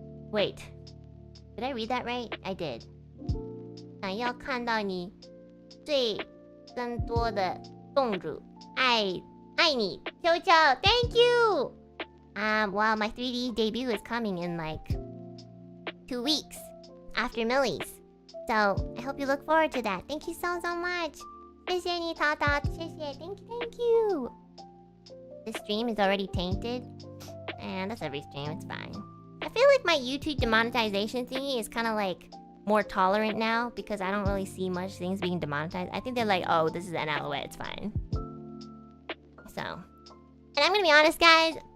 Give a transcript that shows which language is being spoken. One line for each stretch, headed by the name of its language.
English: Wait, did I read that right? I did.
Chinese: 想要看到你最更多的动作，爱你，球球 ，
English: Thank you. Well, my 3D debut is coming in like 2 weeks after Millie's, so I hope you look forward to that. Thank you so much.
Chinese: 谢谢你，淘淘，谢谢 ，
English: Thank you. This stream is already tainted, and that's every stream. It's fine. I feel like my YouTube demonetization thingy is kind of like more tolerant now because I don't really see much things being demonetized. I think they're like, oh, this is Enna Alouette, it's fine. So, and I'm gonna be honest, guys.